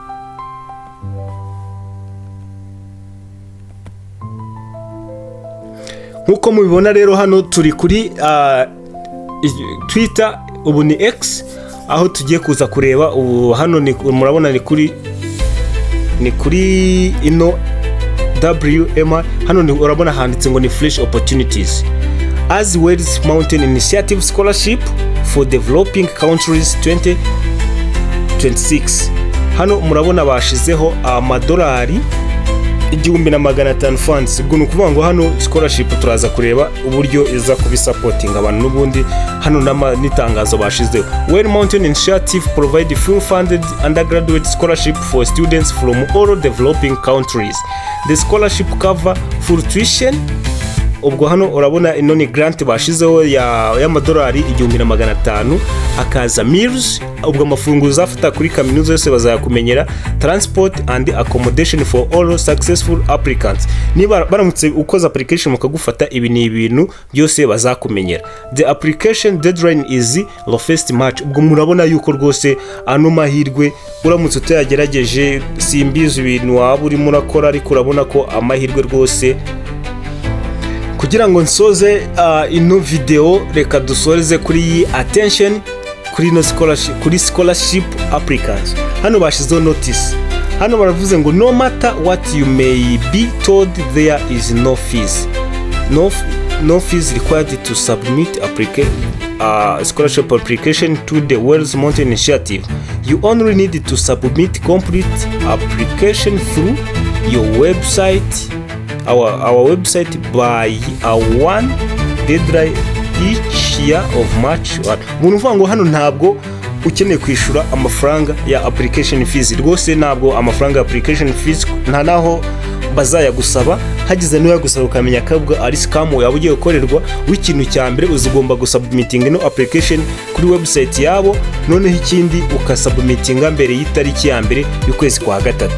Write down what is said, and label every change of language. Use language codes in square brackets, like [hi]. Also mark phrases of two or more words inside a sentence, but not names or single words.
[rw] Nkuko mubibona rero hano turi kuri Twitter, ubu ni X, aho tugiye kuza kureba ubu hano murabona ni kuri ino WMI. Hano urabona handitse ngo ni [en] fresh opportunities as Wales Mountain Initiative Scholarship for Developing Countries 2026. [rw] Hano murabona bashizeho amadolari 1,500 funds. Ubwo nukuvuga ngo hano scholarship turaza kureba uburyo iza kubisupporting abantu n'ubundi hano n'itangazo bashizeho. [en] Wales Mountain Initiative provide full funded undergraduate scholarship for students from all developing countries. The scholarship cover full tuition, [rw] ubwo hano urabona ino ni grant bashizeho y'amadolari 1500, hakaza meals, ubwo amafunguro uzafata kuri kaminuza yose bazakumenyera, [en] transport and accommodation for all successful applicants. [rw] Niba baramutse ukoza application mukagufata, ibi ni ibintu byose bazakumenyera. [en] The application deadline is the first March. [rw] Ubwo murabona yuko rwose ano mahirwe uramutse utayagerageje, simbizi ibintu waba urimo urakora, ariko urabona ko amahirwe rwose. Kugira ngo nsoze ino video, reka dusoreze kuri attention kuri no scholarship, kuri [en] scholarship applicants. [rw] Hano bashizeho notice, hano baravuze ngo [en] no matter what you may be told, there is no fees. No fees required to submit scholarship application to the Wales Mountain Initiative. You only need to submit complete application through your website, our website, by one deadline each year of March 1. [rw] Uvuga ngo hano ntabwo ukeneye kwishura amafaranga ya [en] application fees, [rw] rwose ntabwo amafaranga ya [en] application fees [rw] nta naho bazayagusaba. Hagize no yagusaba ukamenya kabwa ari scam yaba ugiye gukorerwa, w'ikintu cya mbere uzigomba gusubmitinga no application kuri website yabo, noneho ikindi ukasubmitinga mbere y'itariki ya mbere y'ukwezi kwa gatatu.